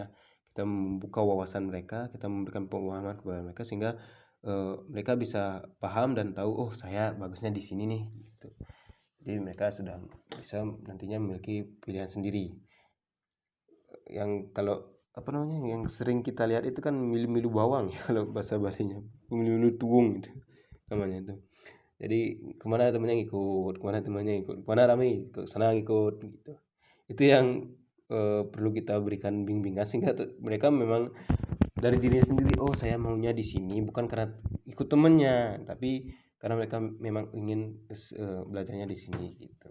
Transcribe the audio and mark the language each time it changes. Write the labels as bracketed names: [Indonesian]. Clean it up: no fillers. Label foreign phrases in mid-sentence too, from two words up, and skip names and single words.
[Indonesian] Kita membuka wawasan mereka, kita memberikan pemahaman kepada mereka sehingga mereka bisa paham dan tahu, oh saya bagusnya di sini nih gitu. Jadi mereka sudah bisa nantinya memiliki pilihan sendiri. Yang kalau yang sering kita lihat itu kan [Balinese] milu-milu bawang [Indonesian] ya kalau bahasa Balinya, [Balinese] milu-milu tuung [Indonesian] gitu namanya itu. Jadi kemana temannya ikut, kemana rame ke sana ikut gitu. Itu yang perlu kita berikan bimbingan sehingga mereka memang dari dirinya sendiri, oh saya maunya di sini bukan karena ikut temennya, tapi karena mereka memang ingin belajarnya di sini gitu.